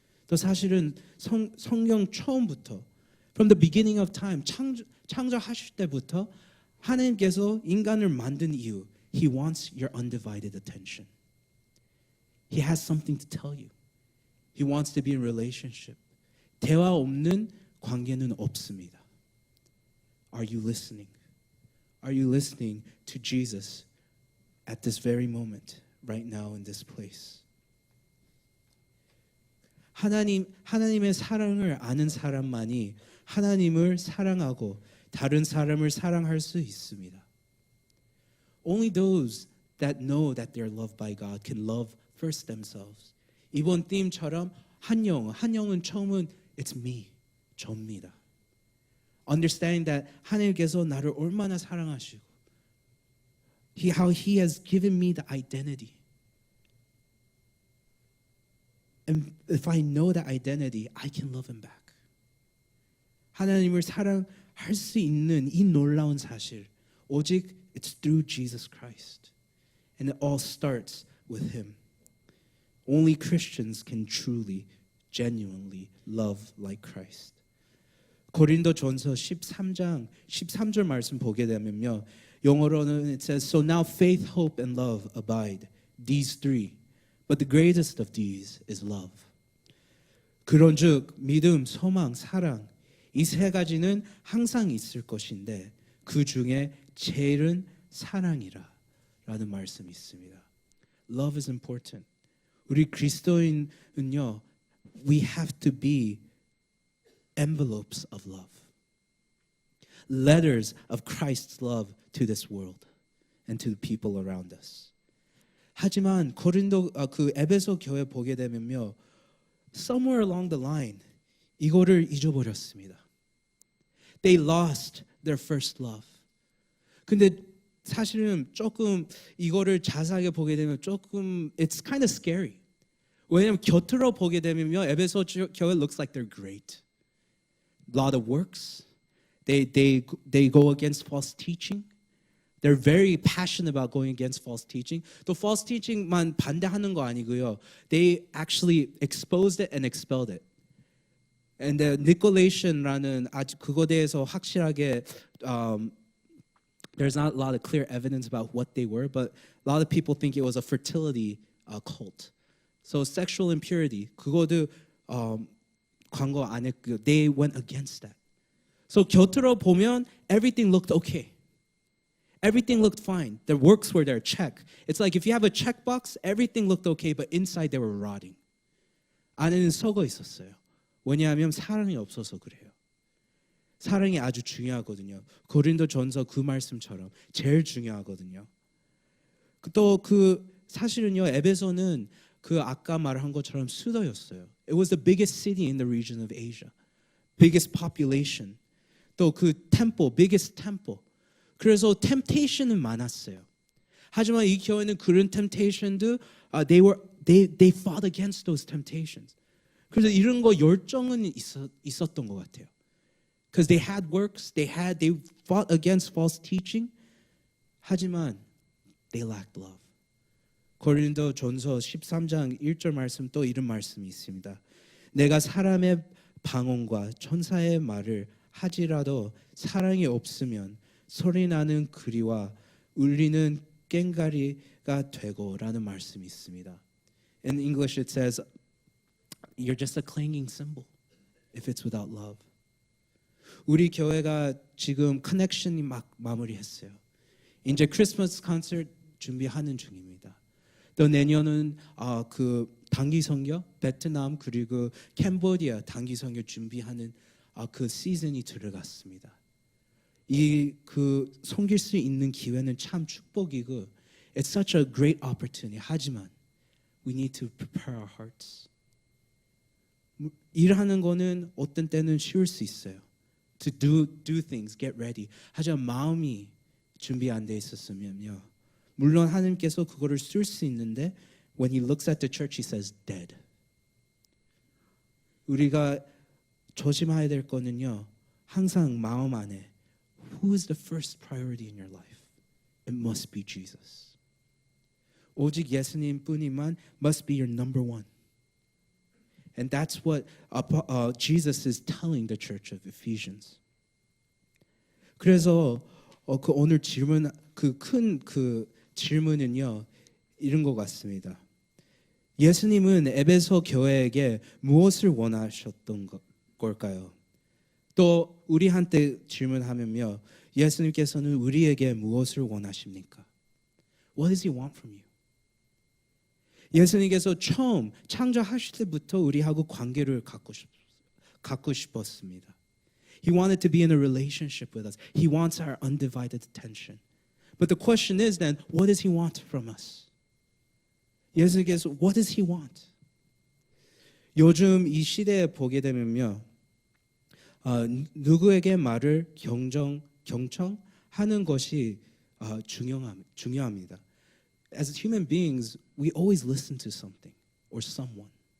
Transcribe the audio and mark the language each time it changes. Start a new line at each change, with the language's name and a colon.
Korean: 또 사실은 성경 처음부터
English: From the beginning of time,
Korean: 창조하실 때부터 하나님께서 인간을 만든 이유
English: He wants your undivided attention. He has something to tell you. He wants to be in relationship.
Korean: 대화 없는 관계는 없습니다.
English: Are you listening? Are you listening to Jesus at this very moment, right now in this place?
Korean: 하나님의 사랑을 아는 사람만이 하나님을 사랑하고 다른 사람을 사랑할 수 있습니다.
English: Only those that know that they're loved by God can love first themselves.
Korean: 이번 theme처럼 한영은 처음은
English: it's me,
Korean: 저입니다.
English: Understanding that
Korean: 하나님께서 나를 얼마나 사랑하시고
English: how He has given me the identity. And if I know that identity, I can love Him back.
Korean: 하나님을 사랑할 수 있는 이 놀라운 사실 오직
English: it's through Jesus Christ. And it all starts with Him. Only Christians can truly, genuinely love like Christ.
Korean: 고린도전서 13장 13절 말씀 보게 되면요. 영어로는
English: it says, So now faith, hope, and love abide, these three. But the greatest of these is love.
Korean: 그런즉 믿음, 소망, 사랑 이 세 가지는 항상 있을 것인데 그 중에 제일은 사랑이라 라는 말씀이 있습니다.
English: Love is important.
Korean: 우리 그리스도인은요,
English: we have to be envelopes of love. Letters of Christ's love to this world and to the people around us.
Korean: 하지만 에베소 교회 보게 되면요,
English: somewhere along the line
Korean: 이거를 잊어버렸습니다.
English: They lost their first love.
Korean: 근데 사실은 조금 이거를 자세하게 보게 되면 조금
English: it's kind of scary.
Korean: 왜냐면 곁으로 보게 되면요, 에베소 교회
English: looks like they're great. A lot of works. They go against false teaching. They're very passionate about going against false teaching.
Korean: 또 false teaching만 반대하는 거 아니고요.
English: They actually exposed it and expelled it. And the Nicolaitans
Korean: 아직 그거 대해서 확실하게
English: there's not a lot of clear evidence about what they were, but a lot of people think it was a fertility cult. So sexual impurity
Korean: 그거도 광고 안 했고
English: they went against that. So
Korean: 곁으로 보면
English: everything looked okay. Everything looked fine. The works were there, check. It's like if you have a checkbox, everything looked okay, but inside they were rotting.
Korean: 안에는 썩어 있었어요. 왜냐하면 사랑이 없어서 그래요. 사랑이 아주 중요하거든요. 고린도전서 그 말씀처럼 제일 중요하거든요. 또 사실은요, 에베소는 아까 말한 것처럼 수도였어요.
English: It was the biggest city in the region of Asia. Biggest population. 또 temple, biggest temple.
Korean: 그래서 temptation은 많았어요. 하지만 이 교회는 그런 temptation도
English: they fought against those temptations.
Korean: 그래서 이런 거 열정은 있었던 것 같아요.
English: Because they had works, they fought against false teaching,
Korean: 하지만
English: they lacked love.
Korean: 고린도전서 13장 1절 말씀 또 이런 말씀이 있습니다. 내가 사람의 방언과 천사의 말을 하지라도 사랑이 없으면 소리나는 귀리와 울리는 꽹과리가 되고라는 말씀이 있습니다.
English: In English it says you're just a clanging cymbal if it's without love.
Korean: 우리 교회가 지금 커넥션이 막 마무리했어요. 이제 크리스마스 콘서트 준비하는 중입니다. 또 내년은 그 단기 선교 베트남 그리고 캄보디아 단기 선교 준비하는 그 시즌이 들어갔습니다. 이 그 섬길 수 있는 기회는 참 축복이고
English: it's such a great opportunity.
Korean: 하지만
English: we need to prepare our hearts.
Korean: 일하는 거는 어떤 때는 쉬울 수 있어요.
English: To do things, get ready.
Korean: 하지만 마음이 준비 안 돼 있었으면요. 물론 하나님께서 그거를 쓸 수 있는데
English: when he looks at the church he says dead.
Korean: 우리가 조심해야 될 거는요. 항상 마음 안에
English: who is the first priority in your life? It must be Jesus.
Korean: 오직 예수님뿐이만
English: must be your number one. And that's what Jesus is telling the church of Ephesians.
Korean: 그래서 그 오늘 질문 그 큰 그 질문은요 이런 것 같습니다. 예수님은 에베소 교회에게 무엇을 원하셨던 걸까요? 또 우리한테 질문하면요 예수님께서는 우리에게 무엇을 원하십니까?
English: What does he want from you?
Korean: 예수님께서 처음 창조하실 때부터 우리하고 관계를 갖고 싶었습니다.
English: He wanted to be in a relationship with us. He wants our undivided attention. But the question is then, what does he want from us?
Korean: 예수님께서
English: what does he want?
Korean: 요즘 이 시대에 보게 되면요. 누구에게 말을 경청하는 것이 중요합니다.
English: As human beings, we always listen to something or someone.